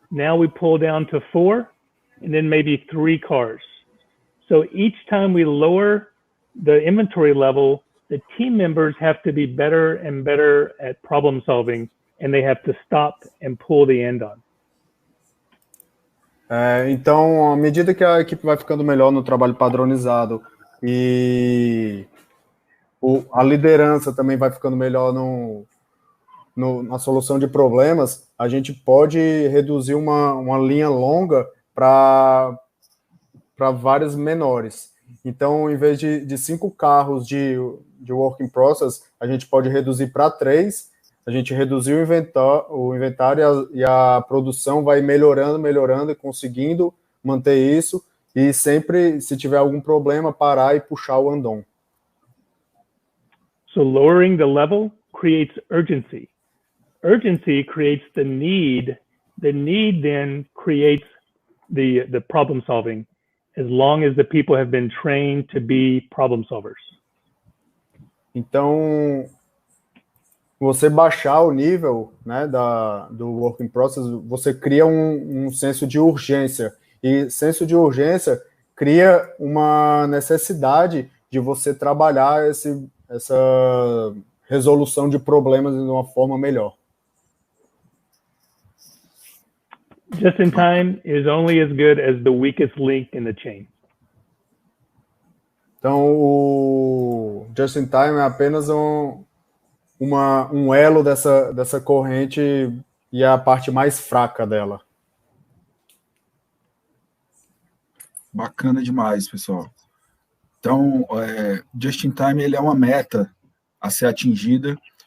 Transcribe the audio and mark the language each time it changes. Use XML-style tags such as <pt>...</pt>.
<en>Now we pull down to 4, and then maybe 3 cars. So each time we lower the inventory level, the team members have to be better and better at problem solving, and they have to stop and pull the end on.</en> <pt>Então, à medida que a equipe vai ficando melhor no trabalho padronizado e a liderança também vai ficando melhor na solução de problemas, a gente pode reduzir uma linha longa para várias menores. Então, em vez de 5 carros de work in process, a gente pode reduzir para 3, a gente reduzir o inventário e a produção vai melhorando e conseguindo manter isso, e sempre, se tiver algum problema, parar e puxar o andon.</pt> <en>So lowering the level creates urgency. Urgency creates the need. The need then creates the problem solving, as long as the people have been trained to be problem solvers.</en> <pt>Então, você baixar o nível, né, do work in process, você cria um senso de urgência. E senso de urgência cria uma necessidade de você trabalhar essa resolução de problemas de uma forma melhor.</pt> <en>Just in time is only as good as the weakest link in the chain.</en> <pt>Então, o just in time é apenas um elo dessa corrente e a parte mais fraca dela. Bacana demais, pessoal. Então, just in time ele é uma meta a ser atingida.</pt>